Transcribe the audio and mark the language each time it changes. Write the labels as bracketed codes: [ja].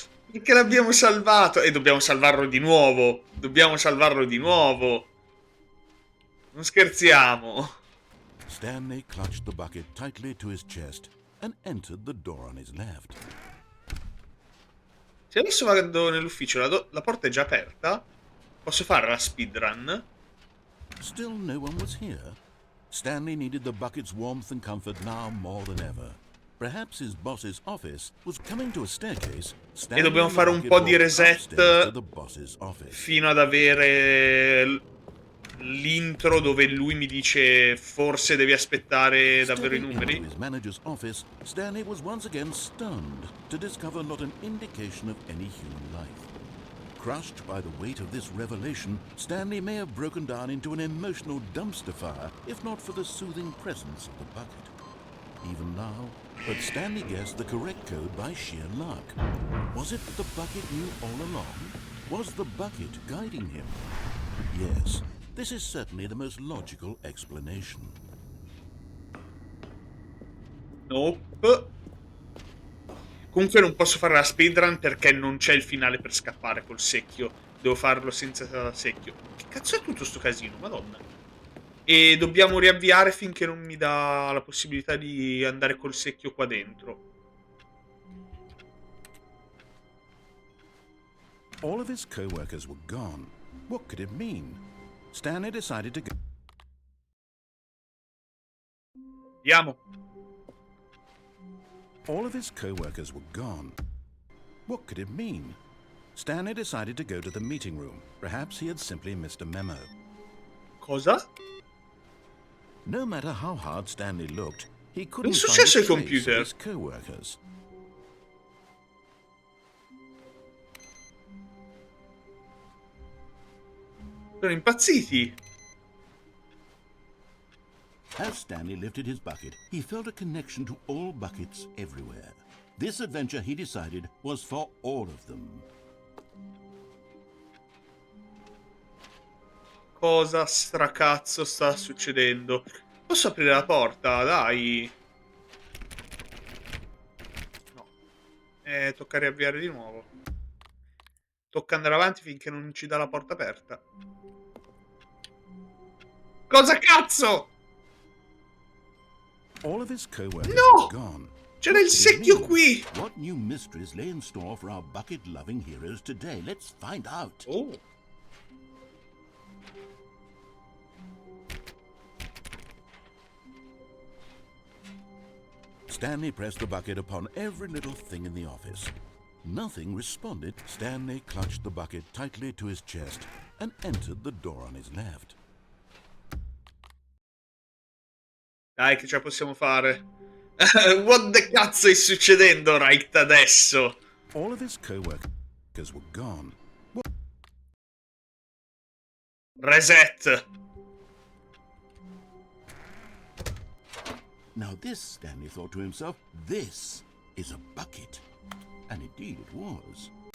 [it] Perché l'abbiamo salvato? E dobbiamo salvarlo di nuovo. Dobbiamo salvarlo di nuovo. Non scherziamo. [en] Stanley clutched the bucket tightly to his chest and entered the door on his left. [it] Se adesso vado nell'ufficio, la porta è già aperta. Posso fare la speedrun? [en] Still no one was here. Stanley needed the bucket's warmth and comfort now more than ever. Perhaps his boss's office was coming to a staircase. [it] E dobbiamo fare un po' di reset fino ad avere l'intro dove lui mi dice forse devi aspettare davvero i numeri. [en] Into his manager's office, Stanley was once again stunned to discover not an indication of any human life. Crushed by the weight of this revelation, Stanley may have broken down into an emotional dumpster fire if not for the soothing presence of the bucket. Even now, but Stanley guessed the correct code by sheer luck. Was it that the bucket knew all along? Was the bucket guiding him? Yes, this is certainly the most logical explanation. Nope. [it] Comunque non posso fare la speedrun perché non c'è il finale per scappare col secchio. Devo farlo senza secchio. Che cazzo è tutto sto casino, madonna. E dobbiamo riavviare finché non mi dà la possibilità di andare col secchio qua dentro. [en] All of his co-workers were gone. What could it mean? Stanley decided to go. [it] Andiamo. [en] All of his co-workers were gone. What could it mean? Stanley decided to go to the meeting room. Perhaps he had simply missed a memo. [it] Cosa? [en] No matter how hard Stanley looked, he couldn't [it] Cosa è [en] find a [it] successo ai [en] trace of [it] computer? [en] his co-workers. [it] Sono impazziti. [en] As Stanley lifted his bucket, he felt a connection to all buckets everywhere. This adventure, he decided, was for all of them. [it] Cosa stracazzo sta succedendo? Posso aprire la porta? Dai. No. Tocca riavviare di nuovo. Tocca andare avanti finché non ci dà la porta aperta. Cosa cazzo? [en] All of his co-workers [it] No! [en] were gone. [it] C'era il secchio qui. [en] What new mysteries lay in store for our bucket-loving heroes today? Let's find out. Oh. Stanley pressed the bucket upon every little thing in the office. Nothing responded. Stanley clutched the bucket tightly to his chest and entered the door on his left. [it] Dai, che ce la possiamo fare. [en] What the [it] cazzo è succedendo [en] right [it] adesso? [en] All of his co-workers were gone. Reset. Now this, Stanley thought to himself, this is a bucket. And indeed it was.